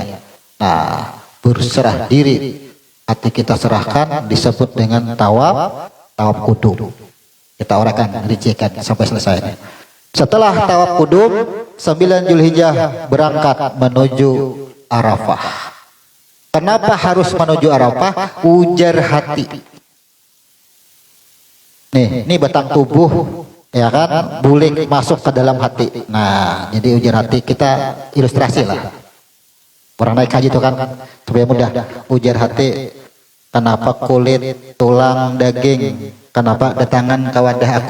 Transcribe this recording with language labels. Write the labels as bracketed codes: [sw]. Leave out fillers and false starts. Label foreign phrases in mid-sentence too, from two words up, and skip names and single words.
[id] Nah, berserah diri, hati kita serahkan, disebut dengan tawaf kudum. Kita orakan, rincikan sampai selesai. Setelah tawaf kudum, 9 Zulhijjah berangkat menuju Arafah. Kenapa harus menuju Arafah? [bjn] Ujar hati. [id] Nih, ini batang tubuh, ya kan, bulik masuk ke dalam hati. Nah, jadi ujar hati kita ilustrasi lah. Orang naik haji itu kan supaya mudah. Ujar hati, kenapa kulit, tulang, daging, kenapa datangan ke wadah aku?